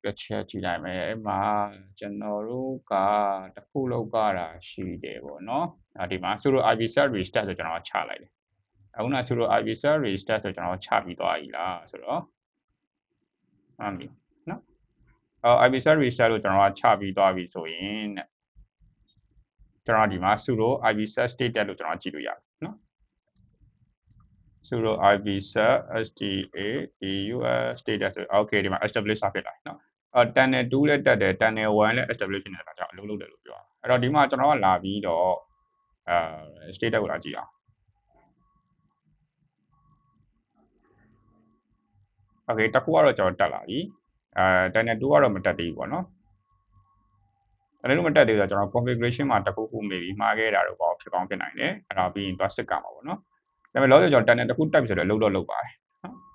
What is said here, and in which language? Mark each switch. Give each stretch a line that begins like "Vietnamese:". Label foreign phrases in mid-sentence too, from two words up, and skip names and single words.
Burmese: တစ်ချက်ကြည့်လိုက်မယ်အဲ့မှာကျွန်တော်တို့ကတစ်ခုလောက်ကြတာရှိတယ်ပေါ့နော်ဒီမှာ
English: sudo ip set restart
Burmese: ဆိုကျွန်တော်ချလိုက်တယ်အခုန
English: sudo ip set restart
Burmese: ဆိုကျွန်တော်ချပြီးသွားပြီလားဆိုတော့မှန်ပြီနော်
English: ip set restart
Burmese: လို့ကျွန်တော်ချပြီးသွားပြီဆိုရင်ကျွန်တော်ဒီမှာ
English: sudo ip set status
Burmese: လို့ကျွန်တော်ကြည့်လို့ရတယ်နော်
English: sudo ip set status okay
Burmese: ဒီမှာ establish ဖြစ်လာနော်tunnel 2လည်းတက်တယ် tunnel 1လည်း establish ဖြစ်နေတာကြောင့်အလုပ်လုပ်တယ်လို့ပြောအဲ့တော့ဒီမှာကျွန်တော်ကလာပြီးတော့status ကိုလာကြည့်အောင် okay တစ်ခုကတော့ကျွန်တော်တက်လာပြီtunnel 2ကတော့မတက်သေးဘူးပေါ့နော်အဲ့လိုမတက်သေးဘူးဆိုတော့ကျွန်တော် configuration မှာတစ်ခုခုမေးပြီးမှားခဲ့တာတော့ပေါ့ဖြစ်ကောင်းဖြစ်နိုင်တယ်အဲ့တော့ပြီးရင်သွားစစ်ကမှာပေါ့နော်ဒါပေမဲ့လောလောဆယ်ကျွန်တော် tunnel တစ်ခုတက်ပြီဆိုတော့အလုပ်တော့လုပ်ပါတယ်နော်